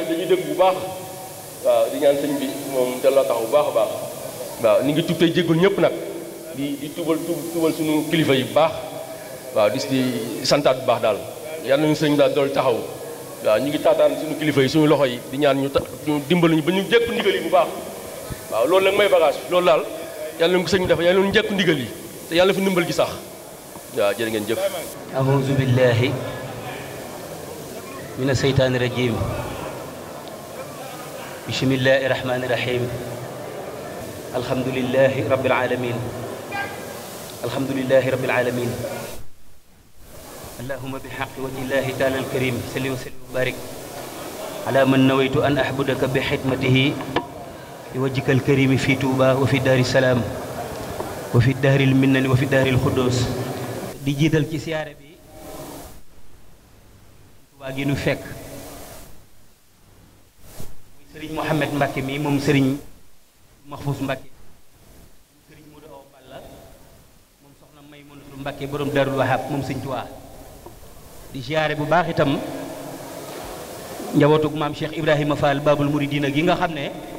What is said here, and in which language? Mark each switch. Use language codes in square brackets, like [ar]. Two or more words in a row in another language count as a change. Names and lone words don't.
[wo] dañuy dégg bu baax waaw di ñaan sëñ bi moom delloo taxaw bu baax a baax waaw ni ngi tuub tey jéggul ñëpp nag di tubal suñu kilifa yi bu baax waaw di santaat bu baax daal yal nañu sëñ daal dool taxaw waaw ñu ngi taataan suñu kilifa yi suñu loxo yi di ñaan ñu dimbali ñu ba ñu jekku ndigal yi bu baax waaw loolu nag may bagage loolu daal yàlla nañu ko sëñ bi def yàlla nañu jekku ndigal yi te yàlla fi ndimbal gi sax waaw jërë ngeen jëf [ar] أعوذ بالله من الشيطان الرجيم بسم الله الرحمن الرحيم الحمد لله رب العالمين الحمد لله رب alamin alhamdulillahi rabbil العالمين اللهم بحق وجه الله تعالى الكريم صل وسلم وبارك على من نويت أن أعبدك بخدمته بوجهك الكريم في Touba وفي دار السلام وفي دار المنن وفي دار القدوس [wo] di jiital ci siyaare bi Touba gi nu fekk muy sëriñ Mouhamed Mbacke mi moom sëriñ Mahfous Mbacke moom sëriñ Modou Awa Balla moom soxna Maymunatu Mbacke borom Darul Wahab moom sëñ Touba di siyaare bu baax itam njabootug maam Cheikh Ibrahima Fall Babul Mouridina gi nga xam ne